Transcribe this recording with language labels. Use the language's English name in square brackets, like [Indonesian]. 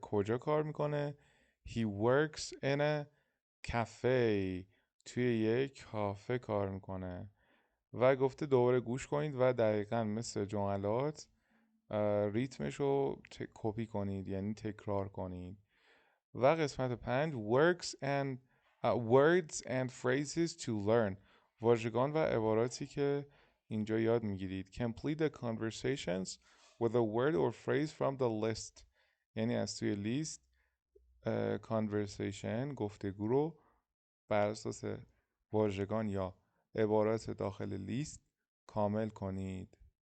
[Persian] کجا کار میکنه؟ [English] He works in a cafe. [Persian] توی یک کافه کار میکنه. و گفته دوباره گوش کنید و دقیقا مثل جملات ریتمش رو کپی کنید، یعنی تکرار کنید. و قسمت [English] 5 words and phrases to learn. [Persian] واژگان و عباراتی که اینجا یاد میگیرید. [English] Complete the conversations with a word or phrase from the list. [Persian] یعنی از توی لیست conversation گفتگو رو بر اساس واژگان یا عبارات داخل لیست کامل کنید.